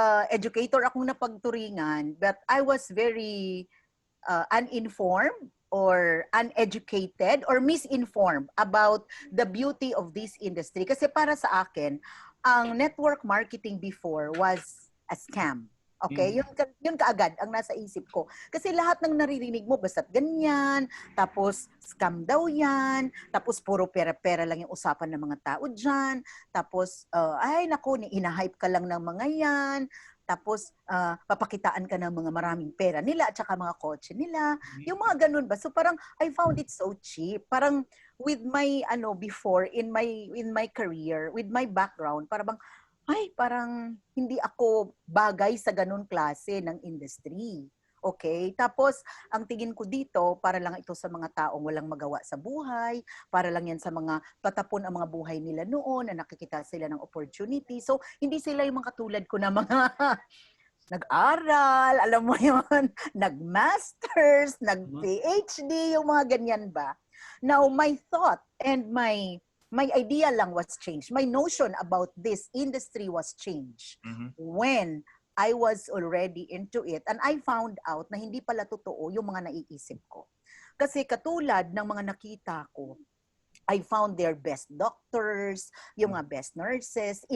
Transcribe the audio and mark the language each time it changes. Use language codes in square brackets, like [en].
[tl] Educator akong napagturingan, [en] but I was very uninformed or uneducated or misinformed about the beauty of this industry. [tl] Kasi para sa akin, ang network marketing before was a scam. Okay? Yun kaagad ang nasa isip ko. Kasi lahat ng naririnig mo, basta't ganyan, tapos scam daw yan, tapos puro pera-pera lang yung usapan ng mga tao dyan, tapos, ay naku, ina-hype ka lang ng mga yan, tapos papakitaan ka ng mga maraming pera nila at saka mga kotse nila. Yung mga ganun ba? [en] So parang I found it so cheap. [tl] Parang [en] with my before in my career, with my background, [tl] parang parang hindi ako bagay sa ganun klase ng industry. Okay? Tapos, ang tingin ko dito, para lang ito sa mga taong walang magawa sa buhay, para lang yan sa mga patapon ang mga buhay nila noon, na nakikita sila ng opportunity. So, hindi sila yung mga katulad ko na mga nag-aral, alam mo yun, nag-masters, nag-PhD, yung mga ganyan ba. [en] Now, my thought and my idea lang was changed. My notion about this industry was changed when I was already into it and I found out [tl] na hindi pala totoo yung mga naiisip ko. Kasi katulad ng mga nakita ko, [en] I found their best doctors, [tl] yung mga best nurses.